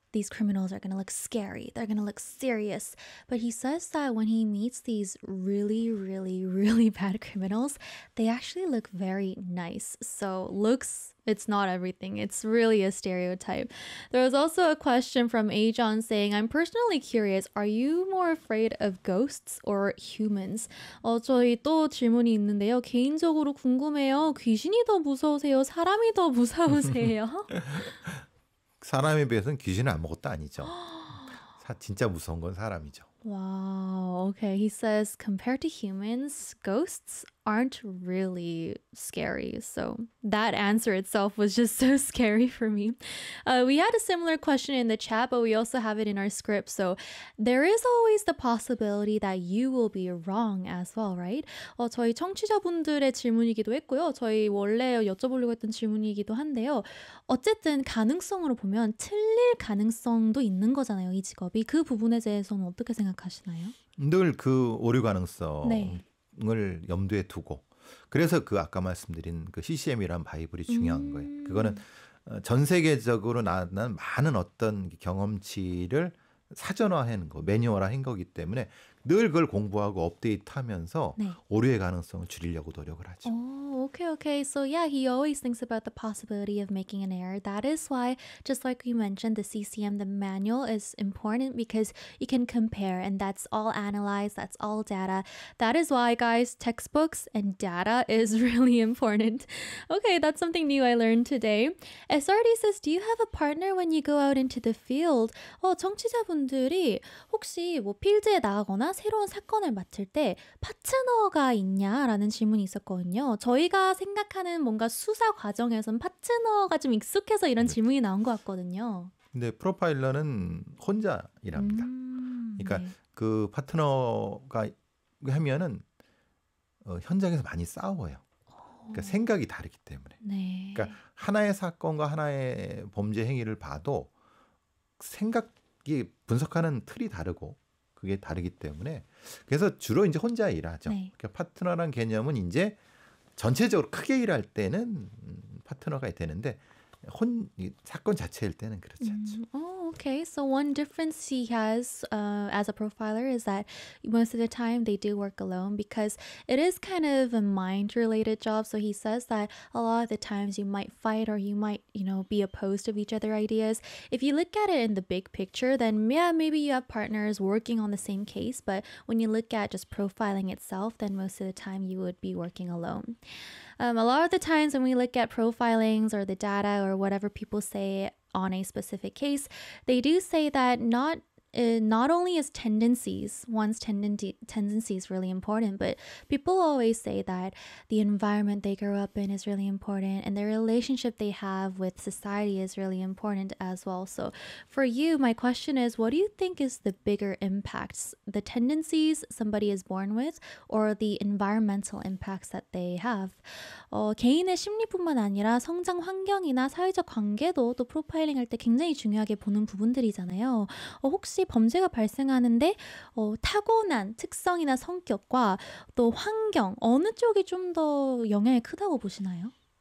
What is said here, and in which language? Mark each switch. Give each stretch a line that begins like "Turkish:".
English: These criminals are going to look scary. They're going to look serious. But he says that when he meets these really, really, really bad criminals, they actually look very nice. So looks, it's not everything. It's really a stereotype. There was also a question from Ajon saying, I'm personally curious, are you more afraid of ghosts or humans?
Korean: 저희 또 질문이 있는데요. 개인적으로 궁금해요. 귀신이 더 무서우세요? 사람이 더 무서우세요? 사람에 비해서는 귀신은 아무것도 아니죠. 진짜 무서운 건 사람이죠.
English: Wow. Okay. He says compared to humans, ghosts aren't really scary. So that answer itself was just so scary for me. We had a similar question in the chat, but we also have it in our script. So there is always the possibility that you will be wrong as well, right?
Korean: 저희 청취자분들의 질문이기도 했고요. 저희 원래 여쭤보려고 했던 질문이기도 한데요. 어쨌든 가능성으로 보면 틀릴 가능성도 있는 거잖아요. 이 직업이 그 부분에 대해서는 어떻게 생각하시나요? 늘 그 오류 가능성. 네. 을 염두에 두고 그래서 그 아까 말씀드린 그 CCM이라는 바이블이 중요한 거예요. 그거는 전 세계적으로 나는 많은 어떤 경험치를 사전화하는 거, 매뉴얼화한 거기 때문에 늘 그걸 공부하고 업데이트하면서 네. 오류의 가능성을 줄이려고 노력을 하죠.
English: Okay, okay. So yeah, he always thinks about the possibility of making an error. That is why, just like we mentioned, the CCM, the manual is important because you can compare and that's all analyzed, that's all data. That is why, guys, textbooks and data is really important. Okay, that's something new I learned today. SRD says, do you have a partner when you go out into the field?
Korean: 청취자분들이 혹시 뭐 필드에 나가거나 새로운 사건을 맡을 때 파트너가 있냐라는 질문이 있었거든요. 저희가 생각하는 뭔가 수사 과정에서는 파트너가 좀 익숙해서 이런 질문이 나온 것 같거든요. 근데 프로파일러는 혼자 일합니다. 그러니까 네. 그 파트너가 하면은 현장에서 많이 싸워요. 그러니까 생각이 다르기 때문에. 네. 그러니까 하나의 사건과 하나의 범죄 행위를 봐도 생각이 분석하는 틀이 다르고 그게 다르기 때문에 그래서 주로 이제 혼자 일하죠. 네. 그러니까 파트너라는 개념은 이제 전체적으로 크게 일할 때는 파트너가 되는데 사건 자체일 때는 그렇지 않죠.
English: Oh, okay. So one difference he has as a profiler is that most of the time they do work alone because it is kind of a mind-related job. So he says that a lot of the times you might fight or you might, you know, be opposed of each other ideas. If you look at it in the big picture, then yeah, maybe you have partners working on the same case. But when you look at just profiling itself, then most of the time you would be working alone. A lot of the times when we look at profilings or the data or whatever people say on a specific case, they do say that not only is tendencies, one's tendencies really important, but people always say that the environment they grow up in is really important and the relationship they have with society is really important as well. So for you, my question is, what do you think is the bigger impacts, the tendencies somebody is born with or the environmental impacts that they have?
Korean: 개인의 심리뿐만 아니라 성장 환경이나 사회적 관계도 또 프로파일링할 때 굉장히 중요하게 보는 부분들이잖아요. 혹시 범죄가 발생하는데 타고난 특성이나 성격과 또 환경 어느 쪽이 좀 더 영향이 크다고 보시나요?